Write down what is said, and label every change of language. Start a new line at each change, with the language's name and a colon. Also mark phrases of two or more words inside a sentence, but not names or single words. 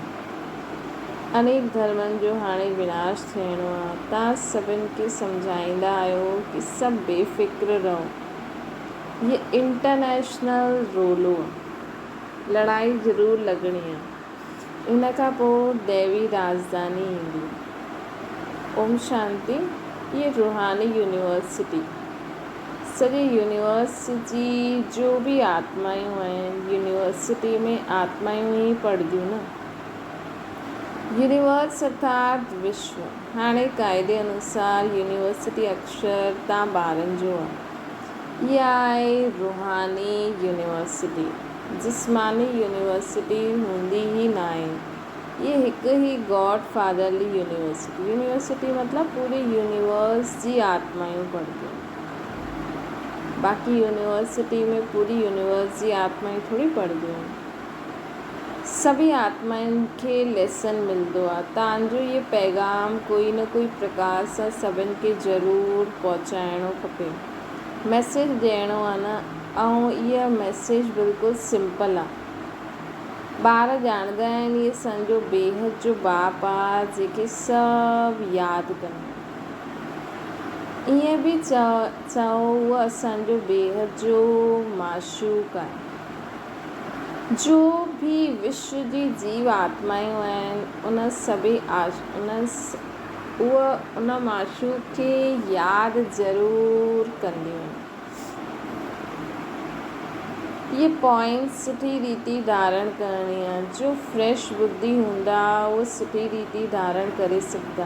Sindhi: अनेक धर्मनि जो हाणे विनाश थियणो आहे। तव्हां सभिनि खे सम्झाईंदा आहियो कि सभु बेफ़िक्र रहो। ये इंटरनेशनल रोलो आहे, लड़ाई ज़रूरु लॻणी आहे। इन खां पोइ दैवी राजधानी ईंदी। ओम शांति। ये रूहानी यूनिवर्सिटी सॼे यूनिवर्स जी जो बि आत्मायूं आहिनि, यूनिवर्सिटी में आत्मायूं ई पढ़ंदियूं न। यूनिवर्स अर्थात विश्व। हाणे क़ाइदे अनुसार यूनिवर्सिटी अक्षर तव्हां ॿारनि जो आहे। इहा आहे रूहानी यूनिवर्सिटी। जिस्मानी यूनिवर्सिटी हूंदी ई न आहे। ये हिकु ई
English: God Fatherly University.
Sindhi: यूनिवर्सिटी मतिलबु पूरे यूनिवर्स जी आत्मायूं पढ़ंदियूं। बाक़ी यूनिवर्सिटी में पूरी यूनिवर्स जी आत्माएं थोड़ी पढ़ंदियूं आहिनि। सभी आत्माउनि खे लेसन मिलंदो आहे। तव्हांजो इहो पैगाम कोई न कोई प्रकार सां सभिनि खे ज़रूरु पहुचाइणो खपे। मैसेज ॾियणो आहे न। ऐं इहा मैसेज बिल्कुलु सिंपल आहे। ॿार ॼाणंदा आहिनि इहे असांजो बेहद जो बाप आहे जेके सभु यादि कंदा। ईअं बि चओ उहो असांजो बेहद जो माशूक़ आहे। जो भी विश्व जी जीव आत्मायूं आहिनि उन माशूक़ खे यादि ज़रूरु कंदियूं आहिनि। ये पॉइंट सुठी रीति धारण करणी आहे। जो फ्रेश बुद्धि हूंदा उहो सुठी रीति धारण करे सघंदा।